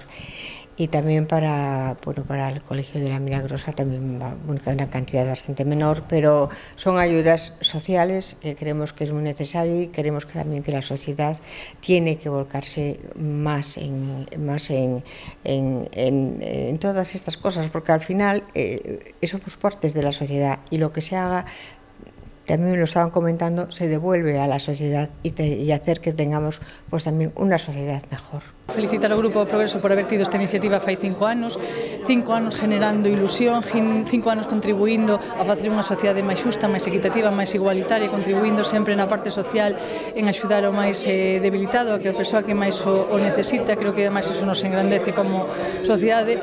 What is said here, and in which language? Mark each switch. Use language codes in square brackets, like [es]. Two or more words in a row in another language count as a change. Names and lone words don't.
[es] Y también para el Colegio de la Milagrosa también va una cantidad bastante menor, pero son ayudas sociales que creemos que es muy necesario y creemos que también que la sociedad tiene que volcarse más en todas estas cosas, porque al final somos partes de la sociedad y lo que se haga, también me lo estaban comentando, se devuelve a la sociedad y hacer que tengamos pues también una sociedad mejor. [gl] Felicitar ao Grupo Progreso por haber tido esta iniciativa fai 5 anos generando ilusión, 5 anos contribuindo a facer unha sociedade máis xusta, máis equitativa, máis igualitaria, contribuindo sempre na parte social en axudar ao máis debilitado, a que a persoa que máis o necesita. Creo que ademais iso nos engrandece como sociedade.